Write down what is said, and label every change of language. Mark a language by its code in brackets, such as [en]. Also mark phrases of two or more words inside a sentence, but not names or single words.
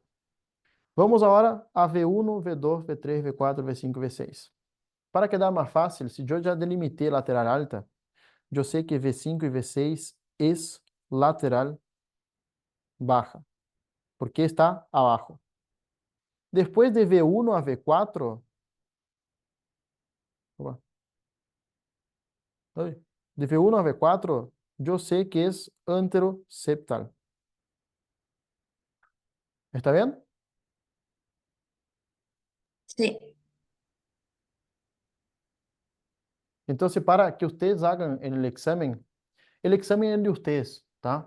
[es] Vamos ahora a V1, V2, V3, V4, V5, V6. Para quedar más fácil, si yo ya delimité lateral alta, yo sé que V5 y V6 es lateral baja, porque está abajo. Después de V1 a V4, opa, ay, de V1 a V4, yo sé que es anteroseptal. ¿Está bien? Sí. Entonces, para que ustedes hagan el examen es de ustedes, ¿tá?